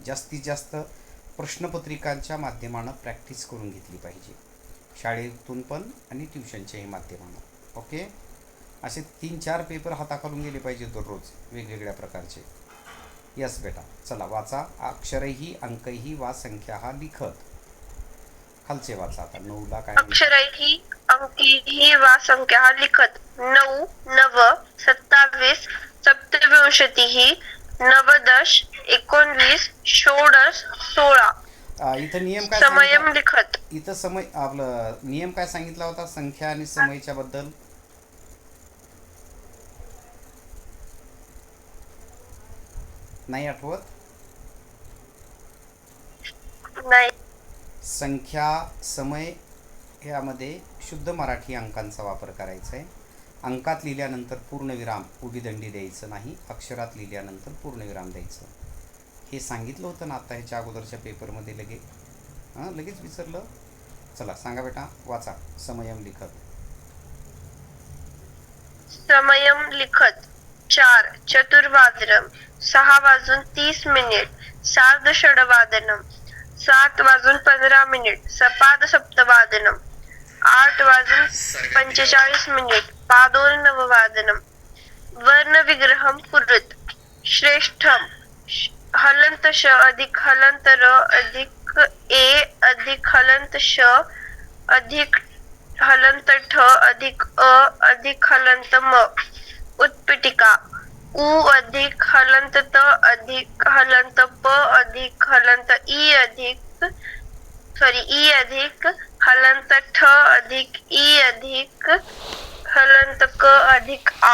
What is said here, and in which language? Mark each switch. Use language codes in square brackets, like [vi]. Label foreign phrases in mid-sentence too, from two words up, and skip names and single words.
[mr] जास्तीत जास्त प्रश्नपत्रिकांच्या माध्यमानं प्रॅक्टिस करून घेतली पाहिजे, शाळेतून पण आणि ट्युशनच्याही माध्यमानं. ओके. असे 3-4 पेपर हाताखालून गेले पाहिजे दररोज वेगवेगळ्या प्रकारचे. यस बेटा, चला वाचा. [sa] अक्षरही अंकही वा संख्या लिखत. [mr] खालचे वाचा आता. 9ला काय? [sa] अक्षरैहि अंकैहि वा संख्या लिखत 9 नव 27 सप्तविंशतिः नवदश 19 षोडश 16 [mr] इथं नियम काय [sa] समयम लिखत. [mr] इथं समय आपलं नियम काय सांगितला होता संख्या आणि समयच्या बद्दल? नाही आठवत? नाही. संख्या समय यामध्ये शुद्ध मराठी अंकांचा वापर करायचा आहे. अंकात लिहिल्यानंतर पूर्णविराम उभीदंडी द्यायचं नाही. अक्षरात लिहिल्यानंतर पूर्णविराम द्यायचं. हे सांगितलं होतं ना आता ह्याच्या अगोदरच्या पेपरमध्ये. लगेच विसरलं. चला सांगा बेटा, वाचा. [sa] समयम लिखत. समयम लिखत 4 चतुर्वादनम 6:30 सार्ध षड्वादनम 7:15 सपाद सप्तवादनम 8:45 पादोनववादनम वर्ण विग्रहम कुरुत श्रेष्ठम [mr] हलंत श अधिक हलंत र अधिक ए अधिक हलंत श अधिक हलंत ठ अधिक अ अधिक हलंत म उत्पीठिका उ अधिक हलंत त अधिक हलंत प अधिक हलंत ई अधिक हलंत ठ अधिक ई अधिक हलंत क अधिक आ.